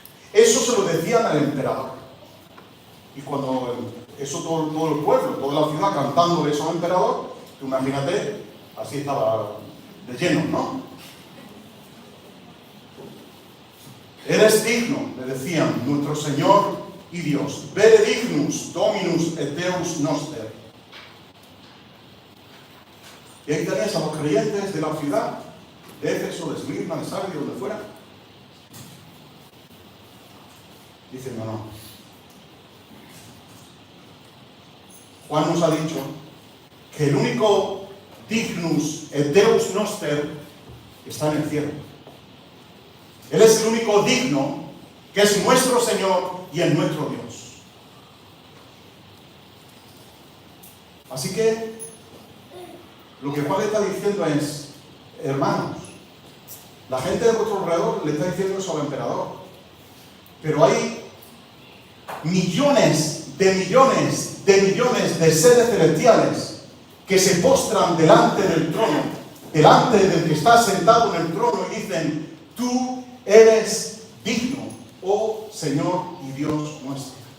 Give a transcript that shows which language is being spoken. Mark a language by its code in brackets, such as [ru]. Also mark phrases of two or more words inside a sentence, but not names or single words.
[es] Eso se lo decían al emperador. Y cuando eso todo el pueblo, toda la ciudad cantándole eso al emperador. Tú imagínate, así estaba de lleno, ¿no? Eres digno, le decían, nuestro Señor y Dios. [la] Vere dignus, Dominus et Deus noster. [es] Y ahí tenías a los creyentes de la ciudad, de Éfeso, de Esmirna, de Sardes, donde fuera. Dicen, no. Juan nos ha dicho que el único [la] dignus et Deus noster [es] está en el cielo. Él es el único digno, que es nuestro Señor y es nuestro Dios. Así que lo que Juan le está diciendo es, hermanos, la gente de vuestro alrededor le está diciendo eso al emperador, pero hay millones de seres celestiales que se postran delante del trono, delante del que está sentado en el trono, y dicen, tú eres digno, oh Señor y Dios nuestro.